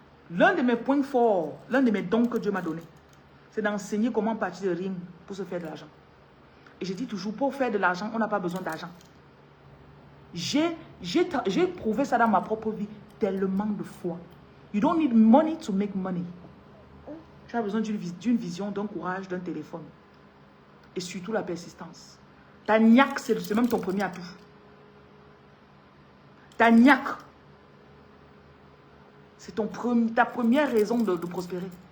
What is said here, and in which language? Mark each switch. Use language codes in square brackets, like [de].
[fr] L'un de mes points forts, l'un de mes dons que Dieu m'a donné, c'est d'enseigner comment partir de rien pour se faire de l'argent. Et je dis toujours, pour faire de l'argent, on n'a pas besoin d'argent. J'ai prouvé ça dans ma propre vie tellement de fois. [en] You don't need money to make money. [fr] Tu as besoin d'une vision, d'un courage, d'un téléphone. Et surtout la persistance. Ta niaque, c'est même ton premier atout. Ta niaque, c'est ta première raison de prospérer.